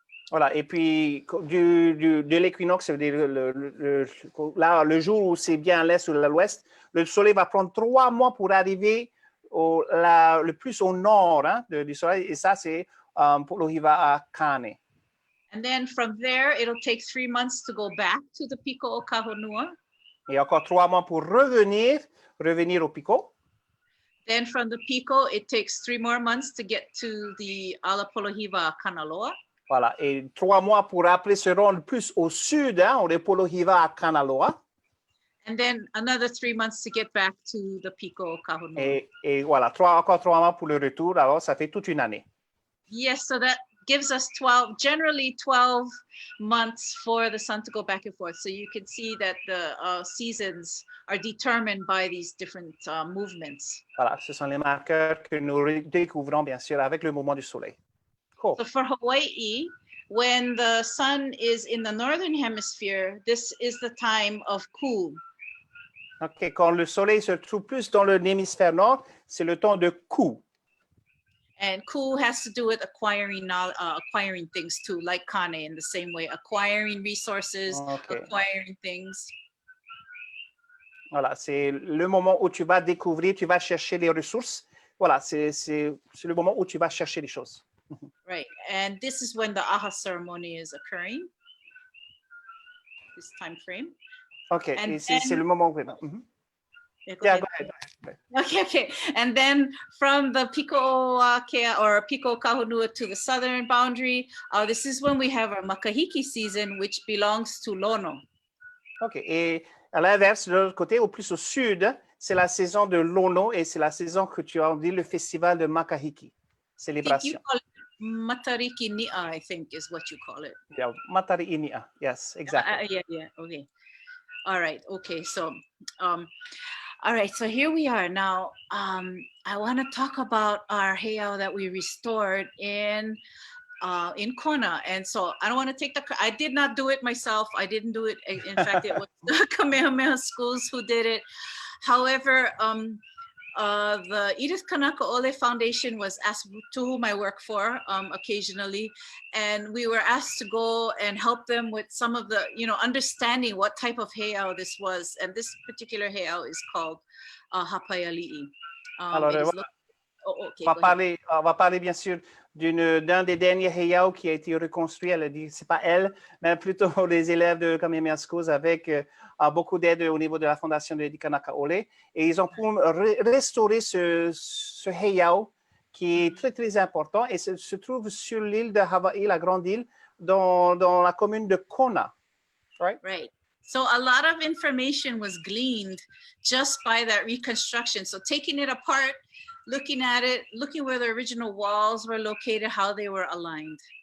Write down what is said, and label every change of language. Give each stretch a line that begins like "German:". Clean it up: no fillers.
French: Voilà, et puis de l'équinoxe, le jour où c'est bien à l'est ou à l'ouest, le soleil va prendre 3 mois pour arriver le plus au nord, hein, du soleil, et ça c'est Polohiwa-a-Kāne.
English: And then from there, it'll take 3 months to go back to the Pico Kahonua.
French: Et encore 3 mois pour revenir au Pico.
English: Then from the Pico, it takes 3 more months to get to the ala Polohiwa-a-Kāne.
French: Voilà, et 3 mois pour après se rendre plus au sud, hein, au Polohiwa-a-Kāne.
English: And then another 3 months to get back to the Pico Kahonua.
French: Et voilà, encore 3 mois pour le retour, alors ça fait toute une année.
English: Yes, so that gives us generally 12 months for the sun to go back and forth. So you can see that the seasons are determined by these different movements.
French: Voilà, ce sont les marqueurs que nous découvrons bien sûr avec le mouvement du soleil.
English: Cool. So for Hawaii, when the sun is in the northern hemisphere, this is the time of Ku.
French: OK, quand le soleil se trouve plus dans l'hémisphère nord, c'est le ton de ku.
English: And ku has to do with acquiring things too, like Kane in the same way, acquiring resources, acquiring things.
French: Voilà, c'est le moment où tu vas découvrir, tu vas chercher les ressources. Voilà, c'est le moment où tu vas chercher les choses.
English: Right, and this is when the aha ceremony is occurring, this time frame. Okay, and
French: c'est le moment où...
English: Yeah, go ahead. Okay. And then from the Piko'oakea or Piko Kahunua to the southern boundary, this is when we have our makahiki season, which belongs to Lono.
French: OK, et à l'inverse, de l'autre côté, au plus au sud, c'est la saison de Lono et c'est la saison que tu as dit, le festival de Makahiki, célébration.
English: Matariki Ni'a, I think is what you call it. Yeah, Matari Ni'a, yes, exactly. Yeah, okay. All right, okay, so, all right, so here we are now. I want to talk about our heiau that we restored in Kona, and so I don't want to take I did not do it myself. I didn't do it. In fact, it was the Kamehameha schools who did it. However, the Edith Kanakaʻole Foundation was asked, to whom I work for occasionally, and we were asked to go and help them with some of the, understanding what type of heiau this was. And this particular heiau is called Hapaiali'i.
French: Alors, on va parler bien sûr d'un des derniers heiau qui a été reconstruit. Elle a dit, c'est pas elle, mais plutôt les élèves de Kamehameha Schools avec beaucoup d'aide au niveau de la fondation de Edith Kanakaʻole. Et ils ont pu restaurer ce heiau qui est très, très important et se trouve sur l'île de Hawaï, la grande île, dans la commune de Kona.
English: Right. So a lot of information was gleaned just by that reconstruction. So taking it apart, looking at it, looking where the original walls were located, how they were aligned.